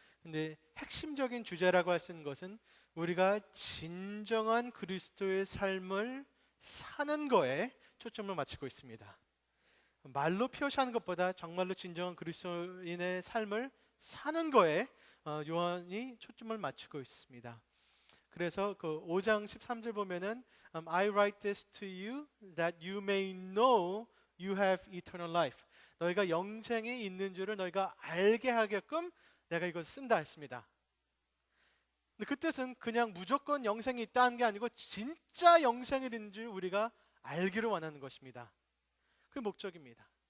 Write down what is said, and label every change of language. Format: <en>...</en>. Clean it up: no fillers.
<ko>근데 핵심적인 주제라고 할 수 있는 것은 우리가 진정한 그리스도의 삶을 사는 거에 초점을 맞추고 있습니다. 말로 표시하는 것보다 정말로 진정한 그리스도인의 삶을 사는 거에 요한이 초점을 맞추고 있습니다. 그래서 그 5장 13절 보면은</ko> <en>I write this to you that you may know you have eternal life.</en> <ko>너희가 영생이 있는 줄을 너희가 알게 하게끔 내가 이것을 쓴다 했습니다. 근데 그 뜻은 그냥 무조건 영생이 있다는 게 아니고 진짜 영생이 있는 줄 우리가 알기를 원하는 것입니다. 그 목적입니다.</ko>